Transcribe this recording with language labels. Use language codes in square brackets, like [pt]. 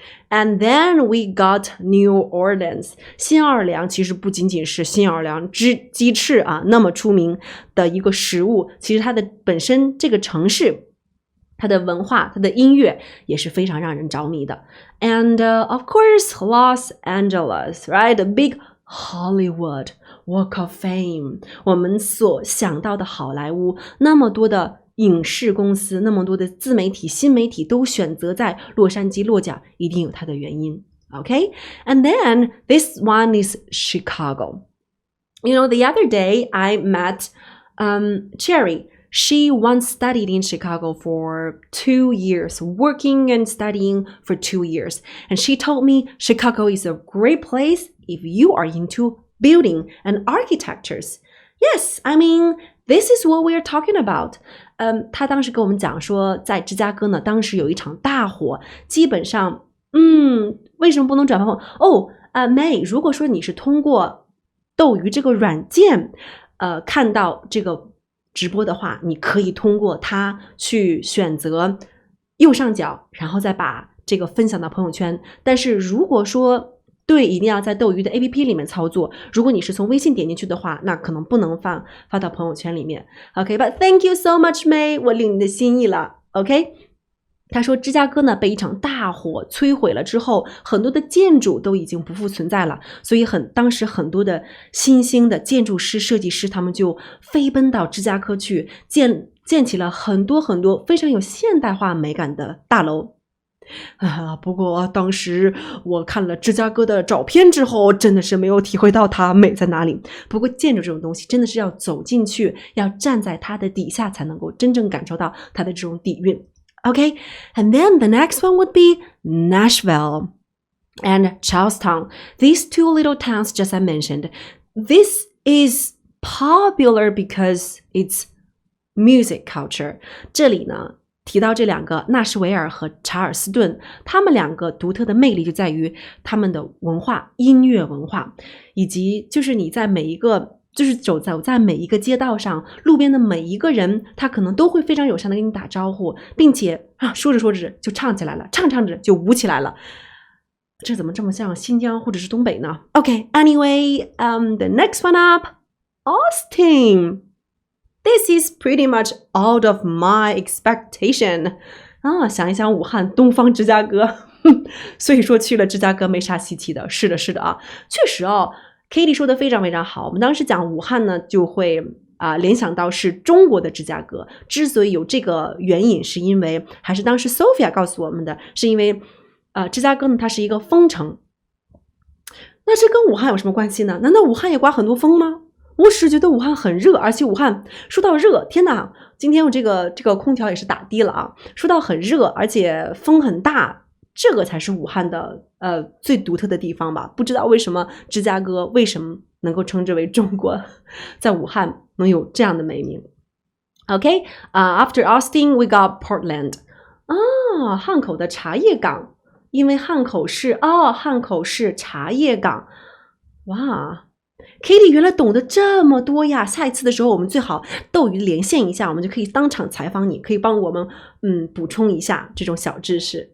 [en] And then we got New Orleans. [zh] 新奥尔良其实不仅仅是新奥尔良鸡翅啊那么出名的一个食物，其实它的本身这个城市，它的文化、它的音乐也是非常让人着迷的。 [en] And of course, Los Angeles, right? The big Hollywood Walk of Fame. [zh] 我们所想到的好莱坞，那么多的影视公司，那么多的自媒体、新媒体都选择在洛杉矶落脚，一定有它的原因。 [en] Okay? And then this one is Chicago. You know, the other day I met Cherry.She once studied in Chicago for 2 years, working and studying for 2 years. And she told me Chicago is a great place if you are into building and architectures. Yes, I mean, this is what we are talking about. [zh] 她当时跟我们讲说，在芝加哥呢，当时有一场大火，基本上，为什么不能转发May， 如果说你是通过斗鱼这个软件，看到这个直播的话，你可以通过它去选择右上角，然后再把这个分享到朋友圈。但是如果说对，一定要在斗鱼的 APP 里面操作。如果你是从微信点进去的话，那可能不能发到朋友圈里面。 [en] OK，but thank you so much, May， [zh] 我领你的心意了。 OK， 他说芝加哥呢被一场大火摧毁了之后，很多的建筑都已经不复存在了，所以当时很多的新兴的建筑师、设计师，他们就飞奔到芝加哥去建起了很多很多非常有现代化美感的大楼。不过当时我看了芝加哥的照片之后，真的是没有体会到它美在哪里。不过建筑这种东西真的是要走进去，要站在它的底下才能够真正感受到它的这种底蕴。 [en] Okay, and then the next one would be Nashville and Charleston. These two little towns just I mentioned. This is popular because it's music culture. [zh] 这里呢提到这两个纳什维尔和查尔斯顿，他们两个独特的魅力就在于他们的文化、音乐文化，以及就是你在每一个就是走在每一个街道上，路边的每一个人，他可能都会非常友善的跟你打招呼，并且说着说着就唱起来了，唱着就舞起来了。这怎么这么像新疆或者是东北呢？ [en] Okay, anyway, the next one up, Austin. This is pretty much out of my expectation. [zh] 想一想武汉东方芝加哥所以说去了芝加哥没啥稀奇的。是的啊，确实Katie 说的非常非常好。我们当时讲武汉呢，就会联想到是中国的芝加哥。之所以有这个原因，是因为还是当时 Sophia 告诉我们的，是因为芝加哥呢，它是一个风城。那这跟武汉有什么关系呢？难道武汉也刮很多风吗？我是觉得武汉很热，而且武汉说到热，天哪，今天我这个空调也是打低了啊。说到很热，而且风很大，这个才是武汉的最独特的地方吧。不知道为什么芝加哥为什么能够称之为中国，在武汉能有这样的美名。 [en] Okay, after Austin we got Portland. [zh] 汉口的茶叶港，因为汉口是茶叶港。哇，Katie 原来懂得这么多呀！下一次的时候，我们最好斗鱼连线一下，我们就可以当场采访你，可以帮我们补充一下这种小知识。